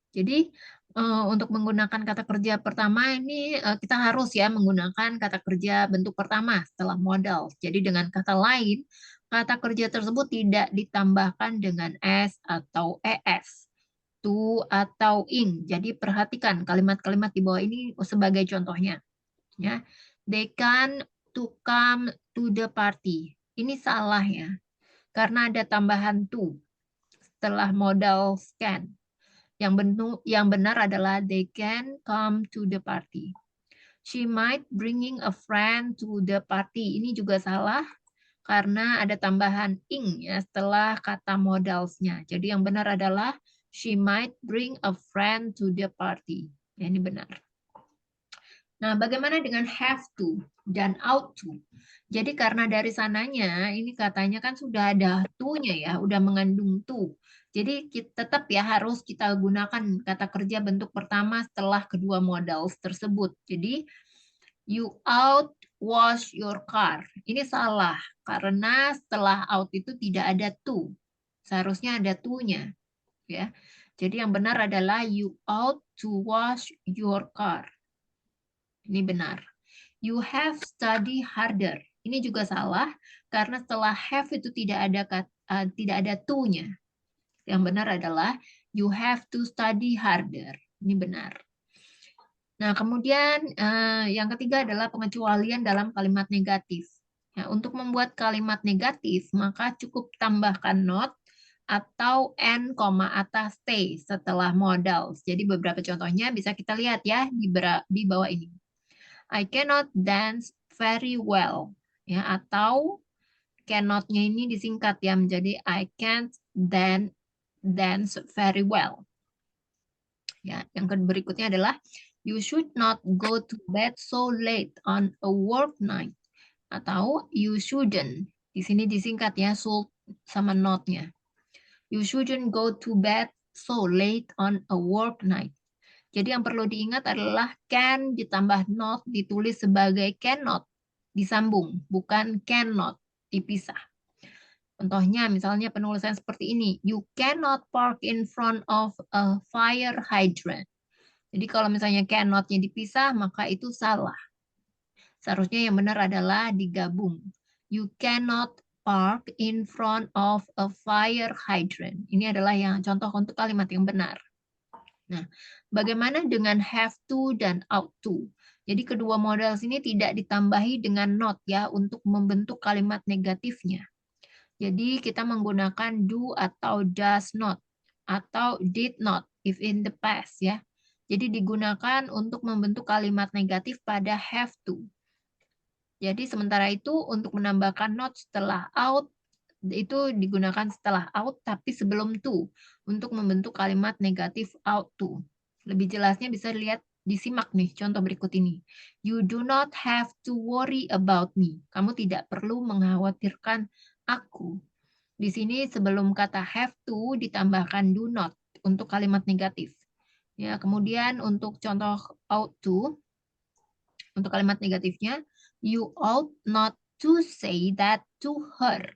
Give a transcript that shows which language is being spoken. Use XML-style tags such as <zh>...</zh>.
<id>Jadi untuk menggunakan kata kerja pertama ini kita harus ya menggunakan kata kerja bentuk pertama setelah modal. Jadi dengan kata lain, kata kerja tersebut tidak ditambahkan dengan s atau es, to atau ing. Jadi perhatikan kalimat-kalimat di bawah ini sebagai contohnya.</id> <en>Ya, they can to come to the party.</en> <id>Ini salah ya, karena ada tambahan to setelah modal can. Yang benar adalah</id> <en>they can come to the party. She might bringing a friend to the party.</en> <id>Ini juga salah karena ada tambahan ing ya setelah kata modalsnya. Jadi yang benar adalah</id> <en>she might bring a friend to the party.</en> <id>Ya, ini benar. Nah, bagaimana dengan have to dan ought to? Jadi karena dari sananya ini katanya kan sudah ada to-nya ya, udah mengandung to. Jadi tetap ya harus kita gunakan kata kerja bentuk pertama setelah kedua modal tersebut.</id> <en>Jadi you ought wash your car.</en> <id>Ini salah karena setelah out itu tidak ada to. Seharusnya ada to-nya ya. Jadi yang benar adalah</id> <en>you ought to wash your car.</en> <id>Ini benar.</id> <en>You have study harder.</en> <id>Ini juga salah karena setelah have itu tidak ada to-nya. Yang benar adalah</id> <en>you have to study harder.</en> <id>Ini benar. Nah, kemudian yang ketiga adalah pengecualian dalam kalimat negatif. Ya, untuk membuat kalimat negatif, maka cukup tambahkan not atau n, atas t setelah modal. Jadi beberapa contohnya bisa kita lihat ya di bawah ini.</id> <en>I cannot dance very well.</en> <id>Ya, atau cannot-nya ini disingkat ya menjadi</id> <en>I can't dance very well.</en> <id>Ya, yang berikutnya adalah</id> <en>you should not go to bed so late on a work night. Atau you shouldn't.</en> <id>Di sini disingkat ya should sama not-nya.</id> <en>You shouldn't go to bed so late on a work night.</en> <id>Jadi yang perlu diingat adalah can ditambah not ditulis sebagai cannot disambung, bukan cannot dipisah. Contohnya misalnya penulisan seperti ini,</id> <en>you cannot park in front of a fire hydrant.</en> <id>Jadi kalau misalnya cannot-nya dipisah, maka itu salah. Seharusnya yang benar adalah digabung.</id> <en>You cannot park in front of a fire hydrant.</en> <id>Ini adalah yang contoh untuk kalimat yang benar. Nah, bagaimana dengan have to dan ought to? Jadi kedua modal sini tidak ditambahi dengan not ya untuk membentuk kalimat negatifnya. Jadi kita menggunakan do atau does not atau did not</id> <en>if in the past</en> <id>ya. Jadi digunakan untuk membentuk kalimat negatif pada have to. Jadi sementara itu untuk menambahkan not setelah ought Itu digunakan setelah ought tapi sebelum to untuk membentuk kalimat negatif ought to. Lebih jelasnya bisa lihat disimak nih contoh berikut ini.</id> <en>You do not have to worry about me.</en> <id>Kamu tidak perlu mengkhawatirkan aku. Di sini sebelum kata have to ditambahkan do not untuk kalimat negatif. Ya, kemudian untuk contoh</id> <en>ought to</en> <id>untuk kalimat negatifnya,</id> <en>you ought not to say that to her.</en>